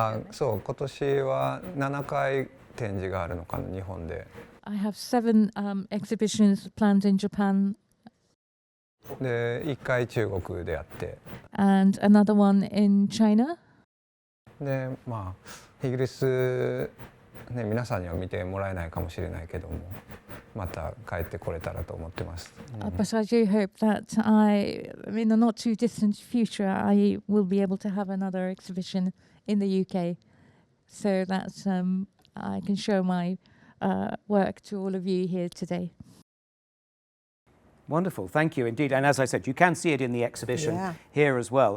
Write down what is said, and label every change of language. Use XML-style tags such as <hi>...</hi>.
<ja>そう、今年は7回展示があるのかな、日本で。</ja> <en>I have 7 exhibitions planned in Japan.</en> <ja>で、1回中国であって。</ja> <en>And another one in China.</en> <ja>で、まあ、イギリス、ね、皆さんには見てもらえないかもしれないけども、また帰ってこれたらと思ってます。</ja> <en>But I do hope that in the not too distant future, I will be able to have another exhibition in the UK, so that I can show my work to all of you here today. Wonderful, thank you indeed. And as I said, you can see it in the exhibition here as well.</en>